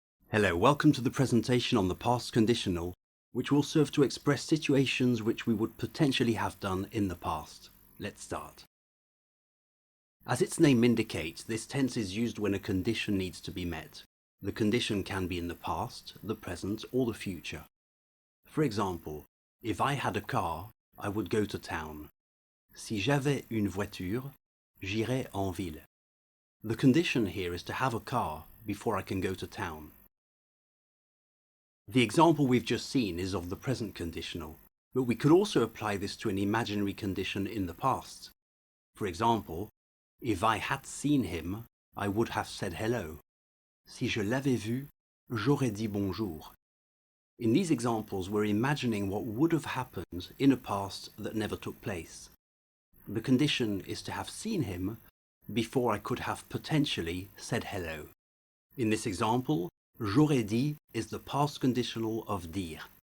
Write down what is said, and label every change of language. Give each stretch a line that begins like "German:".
English: Hello, welcome to the presentation on the past conditional, which will serve to express situations which we would potentially have done in the past. Let's start. As its name indicates, this tense is used when a condition needs to be met. The condition can be in the past, the present, or the future. For example, if I had a car, I would go to town.
French: Si j'avais une voiture, j'irais en ville.
English: The condition here is to have a car before I can go to town. The example we've just seen is of the present conditional, but we could also apply this to an imaginary condition in the past. For example, if I had seen him, I would have said hello.
French: Si je l'avais vu, j'aurais dit bonjour.
English: In these examples, we're imagining what would have happened in a past that never took place. The condition is to have seen him before I could have potentially said hello. In this example,
French: j'aurais dit
English: is the past conditional of dire.